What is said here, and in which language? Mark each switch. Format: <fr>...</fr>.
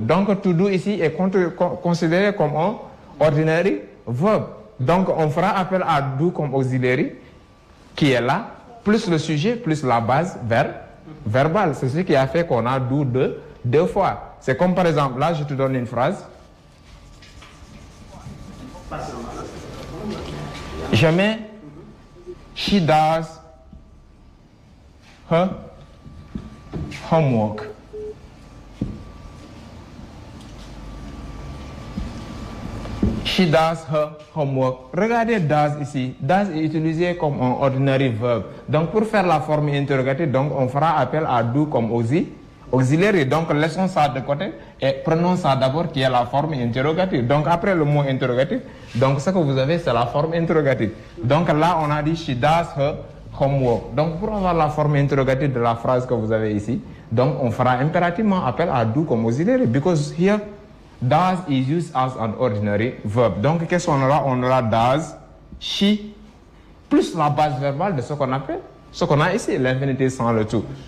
<fr>Donc, to do ici est considéré comme un ordinary verb. Donc, on fera appel à do comme auxiliary qui est là, plus le sujet, plus la base verbale. C'est ce qui a fait qu'on a do deux fois. C'est comme par exemple, là, je te donne une phrase. Je mets</fr> <en>she does her homework. She does her homework.</en> <fr>Regardez does ici. Does est utilisé comme un ordinary verb. Donc pour faire la forme interrogative, donc on fera appel à do comme auxiliary. Donc laissons ça de côté et prenons ça d'abord qui est la forme interrogative. Donc après le mot interrogatif, donc ce que vous avez c'est la forme interrogative. Donc là on a dit she does her homework. Donc pour avoir la forme interrogative de la phrase que vous avez ici, donc on fera impérativement appel à do comme auxiliary</fr> <en>because here does is used as an ordinary verb.</en> <fr>Donc qu'est-ce qu'on aura? On aura does, she, plus la base verbale de ce qu'on appelle, ce qu'on a ici, l'infinitif sans le tout.</fr>